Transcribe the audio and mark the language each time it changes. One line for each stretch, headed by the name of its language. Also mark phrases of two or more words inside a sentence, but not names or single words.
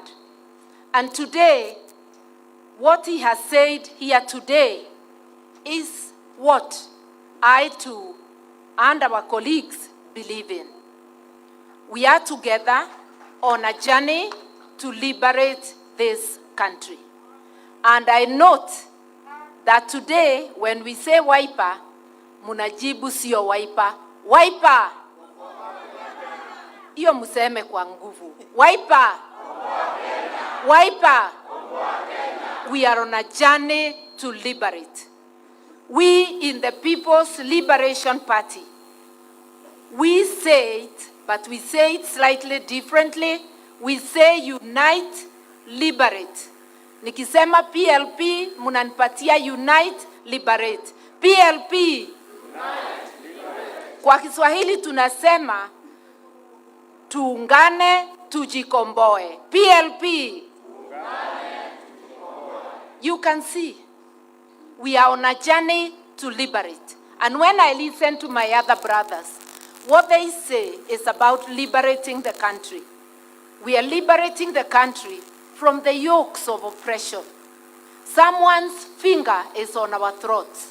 English: And today, what he has said here today is what I too and our colleagues believe in. We are together on a journey to liberate this country. And I note that today, when we say Wiper,
Swahili: munajibu sio Wiper. Wiper! Iyo museme kwa nguvu. Wiper! Wiper!
English: We are on a journey to liberate. We in the People's Liberation Party, we say it, but we say it slightly differently. We say unite, liberate.
Swahili: Nikisema PLP, munanipatia
English: unite, liberate. PLP. Unite, liberate.
Swahili: Kwa Kiswahili tunasema tuungane, tujikomboe. PLP. Tuungane, tujikomboe.
English: You can see, we are on a journey to liberate. And when I listen to my other brothers, what they say is about liberating the country. We are liberating the country from the yokes of oppression. Someone's finger is on our throats.